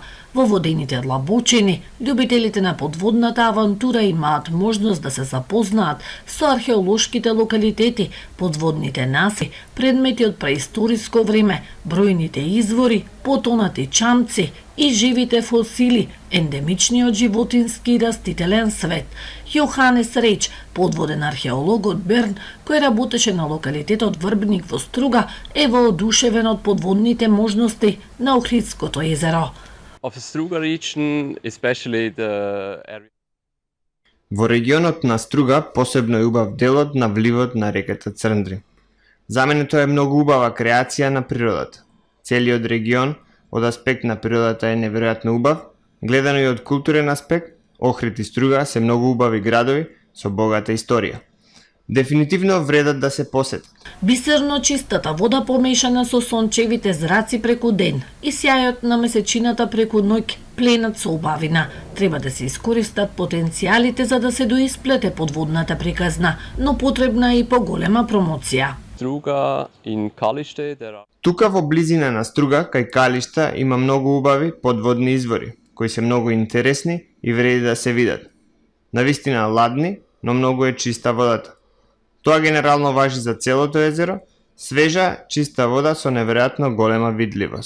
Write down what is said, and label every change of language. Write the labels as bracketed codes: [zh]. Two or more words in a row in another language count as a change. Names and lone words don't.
[mk] Во водените длабочини, љубителите на подводната авантура имаат можност да се запознаат со археолошките локалитети, подводните наси, предмети од преисториско време, бројните извори, потонати чамци и живите фосили, ендемичниот животински и растителен свет. Јоханес Реч, подводен археолог од Берн, кој работеше на локалитетот Врбник во Струга, е воодушевен од подводните можности на Охридското езеро. [en] Of the Struga region, especially the area. [mk] Во регионот на Струга посебно е убав делот на вливот на реката Црндри. За мене тоа е многу убава креација на природата. Целиот регион од аспект на природата е неверојатно убав, гледано и од културен аспект, Охрид и Струга се многу убави градови со богата историја. Дефинитивно вредат да се посетат. Бисерно чистата вода помешана со сончевите зраци преку ден и сјајот на месечината преку ноќ пленат со убавина. Треба да се искористат потенцијалите за да се доисплете подводната приказна, но потребна е и поголема промоција. [en] Struga in Kalište, there are [mk] Тука во близина на Струга, кај Калишта, има многу убави подводни извори, кои се многу интересни и вреди да се видат. Навистина ладни, но многу е чиста водата. Тоа генерално важи за целото езеро, свежа, чиста вода со неверојатно голема видливост.